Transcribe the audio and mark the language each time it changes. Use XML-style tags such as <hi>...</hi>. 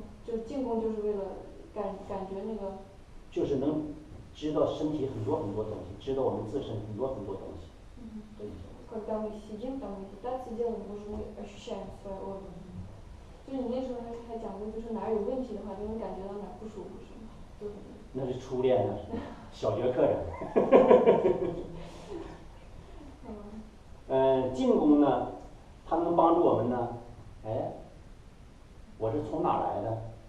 <zh>就静功就是为了感觉那个，就是能知道身体很多很多东西，知道我们自身很多很多东西。</zh> <ru>Когда мы сидим, там медитации делаем, мы ощущаем свои органы.</ru> <zh>就是你那时候还讲过，就是哪有问题的话，就能感觉到哪不舒服，是吗？对不对？那是初练的，小学课程。静功呢，它能帮助我们呢，我是从哪来的？</zh>